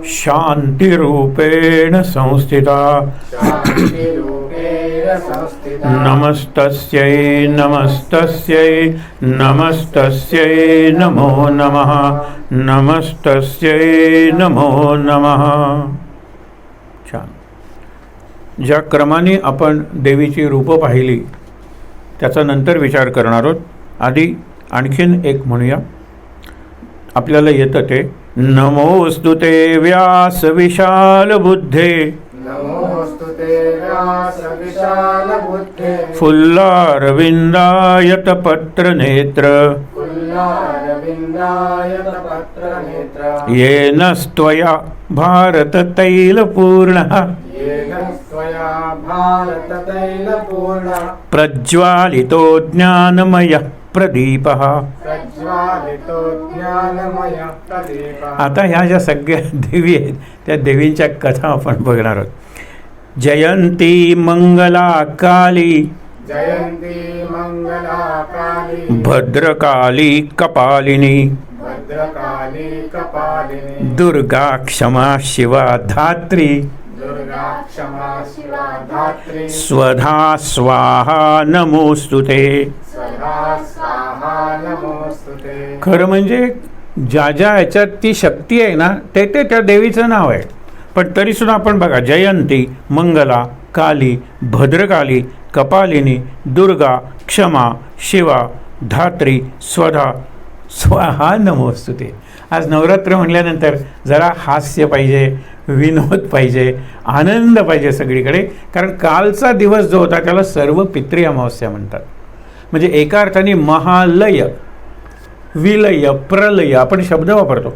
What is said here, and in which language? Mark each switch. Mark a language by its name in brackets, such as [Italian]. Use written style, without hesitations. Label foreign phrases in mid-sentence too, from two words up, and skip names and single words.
[Sanskrit] शान्तिरूपेण संस्थिता शान्तिरूपेण संस्थिता नमस्तस्यै नमस्तस्यै नमस्तस्यै नमो नमः नमस्तस्यै नमो नमः. [Marathi] छान. ज्या क्रमाने आपण देवीची रूपं पाहिली त्याचा नंतर विचार करणार आहोत. आधी आणखीन एक म्हणूया. आपल्याला येतं ते [Sanskrit] नमोस्तुते व्यास विशाल बुद्धे नमोस्तुते व्यास विशाल बुद्धे फुल्लारविन्दायत पत्र नेत्र फुल्लारविन्दायत पत्रनेत्र येन स्त्वया भारत तैलपूर्णः येन स्वया भारततैलपूर्णः प्रज्वालितो ज्ञानमयः प्रदीपः. प्रज्वालितो ज्ञानमयः प्रदीपः. [Marathi] आता ह्या ज्या सगळ्या देवी आहेत त्या देवींच्या कथा आपण बघणार आहोत. [Sanskrit] जयंती मंगला काली जयंती मंगला काली भद्रकाली कपालिनी भद्रकाली कपालिनी दुर्गा क्षमा शिवा धात्री दुर्गा क्षमा शिवा धात्री स्वधा स्वाहा नमोस्तुते. सदा स्वाहा नमोस्तुते. [Marathi] खरं म्हणजे ज्या ज्या ह्याच्यात ती शक्ती आहे ना ते ते त्या देवीचं नाव आहे. पण तरीसुद्धा आपण बघा [Sanskrit] मंगला काली भद्रकाली कपालिनी दुर्गा क्षमा शिवा धात्री स्वधा स्वाहा नमोस्तुते. [Marathi] आज नवरात्र म्हटल्यानंतर जरा हास्य पाहिजे, विनोद पाहिजे, आनंद पाहिजे सगळीकडे. कारण कालचा दिवस जो होता त्याला सर्व पितृ अमावस्या म्हणतात. म्हणजे एका अर्थाने महालय विलय प्रलय आपण शब्द वापरतो.